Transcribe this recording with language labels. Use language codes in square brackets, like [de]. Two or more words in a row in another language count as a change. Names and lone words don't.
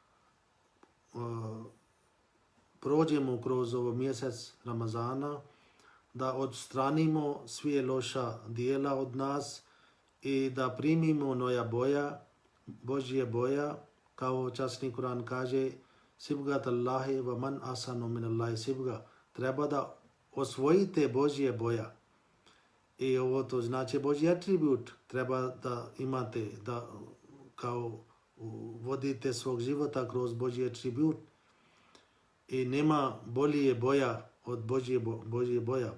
[bs] prođemo kroz ovo mjesec Ramazana, da odstranimo sve loša dijela od nas i da primimo noja boja, Božje boja, kao časni Kur'an kaže, [ar] صبغة الله ومن أحسن من الله صبغة. [bs] Treba da osvojite Božje boja. I ovo to znači Božji atribut. Treba da imate, da kao vodite svog života kroz Božji atribut. i nema bolje boja od Božje boja.